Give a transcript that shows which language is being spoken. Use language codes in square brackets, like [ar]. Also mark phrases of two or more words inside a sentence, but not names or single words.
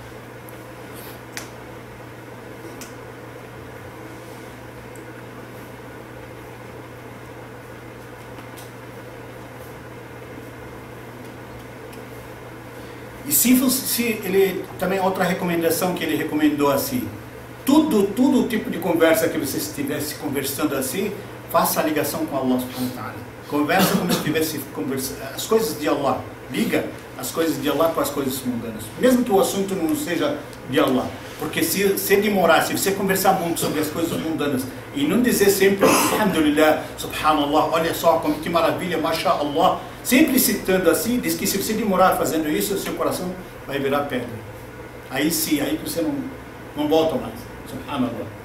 [pt] E se ele também outra recomendação que ele recomendou assim, todo tipo de conversa que você estivesse conversando assim, faça a ligação com Allah [ar] سبحانه وتعالى. [pt] Conversa como se estivesse conversando as coisas de Allah, liga as coisas de Allah com as coisas mundanas, mesmo que o assunto não seja de Allah, porque se demorar, se você conversar muito sobre as coisas mundanas e não dizer sempre [ar] الحمد لله، سبحان الله, [pt] olha só como que maravilha, masha'Allah, sempre citando assim, diz que se você demorar fazendo isso, seu coração vai virar pedra. Aí sim, aí que você não volta mais, subhanallah.